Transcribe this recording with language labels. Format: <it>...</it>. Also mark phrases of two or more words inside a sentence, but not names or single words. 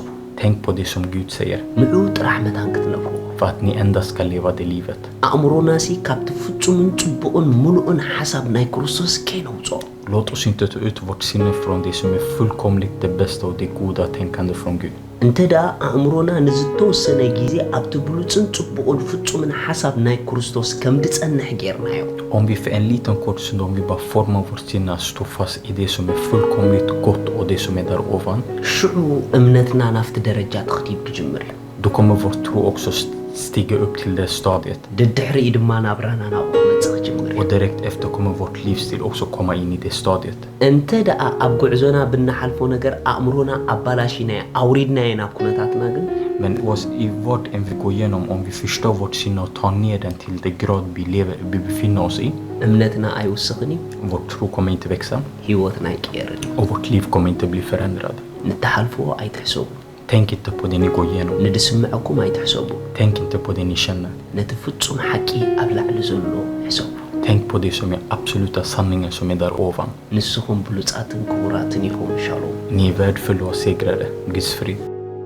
<sv>Tänk på det som Gud säger.</sv> <ti>ንዑ ጥራሕ መታን ክትነብሩ</ti> <sv>För att ni endast ska leva det livet.</sv> <ti>ኣእምሮና ሲ ካብቲ ፍጹምን ጽቡቕን ሙሉእን ሓሳብ ናይ ክርስቶስ ከይነውፅኦ</ti> <sv>Låt oss inte ta ut vårt sinne från det som är fullkomligt det bästa och det goda tänkande från Gud.</sv> <ti>እንተ ደኣ ኣእምሮና ንዝተወሰነ ግዜ ኣብቲ ብሉፅን ጽቡቕን ፍጹምን ሓሳብ ናይ ክርስቶስ ከም ድጸንሕ ጌርናዮ</ti> <sv>Om vi för en liten kort stund, om vi bara formar vårt sinne att stå fast i det som är fullkomligt gott och det som är där ovan,</sv> <ti>ሽዑ እምነትና ናፍቲ ደረጃ ትኽቲብ ክጅምር እዩ</ti> <sv>då kommer vår tro också stiga upp till det stadiet.</sv> <ti>ድድሕሪ ድማ ናብራና ናብኡ ክመጽእ ክጅምር እዩ</ti> <sv>Och direkt efter kommer vårt livsstil också komma in i det stadiet.</sv> <ti>እንተ ደኣ ኣብ ጉዕዞና ብናሓልፎ ነገር ኣእምሮና ኣባላሽናየ ኣውሪድናየ ናብ ኩነታትና ግን</ti> <sv>Men i vad än vi går igenom, om vi förstår vårt sinne och tar ner den till det grad vi befinner oss i,</sv> <ti>እምነትና ኣይውስኽን እዩ</ti> <sv>vår tro kommer inte växa</sv> <ti>ህይወትና ኣይቅየርን እዩ</ti> <sv>och vårt liv kommer inte bli förändrat.</sv> <ti>ንተሓልፍዎ ኣይትሕሰቡ</ti> <sv>Tänk inte på det ni går igenom.</sv> <ti>ንድስምዐኩም ኣይትሕሰቡ</ti> <sv>Tänk inte på det ni känner.</sv> <ti>ነቲ ፍጹም ሓቂ ኣብ ላዕሊ ዘሎ ሕሰቡ</ti> <sv>Tänk på det som är absoluta sanningen som är där ovan.</sv> <ti>ንስኹም ብሉጻትን ክቡራትን ኢኹም ሻሎም</ti> <sv>Ni är värdefulla och segrare. Guds frid.</sv>